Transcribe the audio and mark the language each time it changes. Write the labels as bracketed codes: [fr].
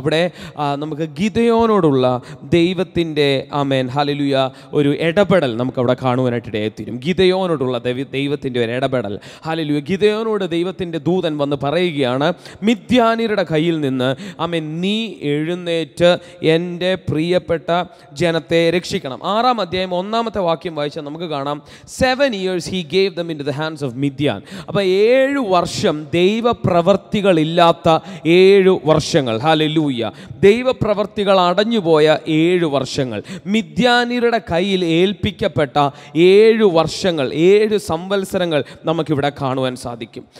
[ml] അവിടെ നമുക്ക് ഗിദെയോനോടുള്ള ദൈവത്തിൻ്റെ ഹല്ലേലൂയ ഒരു ഇടപെടൽ നമുക്കവിടെ കാണുവാനായിട്ട് ഇടയായിത്തീരും. ഗിദെയോനോടുള്ള ദൈവത്തിൻ്റെ ഒരു ഇടപെടൽ. ഹല്ലേലൂയ. ഗിദെയോനോട് ദൈവത്തിൻ്റെ ദൂതൻ വന്ന് പറയുകയാണ്, മിദ്യാന്യരുടെ കയ്യിൽ നിന്ന് നീ എഴുന്നേറ്റ് എൻ്റെ പ്രിയപ്പെട്ട ജനത്തെ രക്ഷിക്കണം. 6-ാം അധ്യായം 1-ാമത്തെ വാക്യം വായിച്ചാൽ നമുക്ക് കാണാം, [en] 7 years he gave them into the hands of Midian. [ml] അപ്പോൾ 7 വർഷം ദൈവപ്രവർത്തികളില്ലാത്ത 7 വർഷങ്ങൾ. ഹല്ലേലൂയ. ദൈവപ്രവർത്തികൾ അടഞ്ഞുപോയ 7 വർഷങ്ങൾ, മിദ്യാന്യരുടെ കയ്യിൽ ഏൽപ്പിക്കപ്പെട്ട 7 വർഷങ്ങൾ, 7 സംവത്സരങ്ങൾ നമുക്കിവിടെ കാണുവാൻ സാധിക്കും.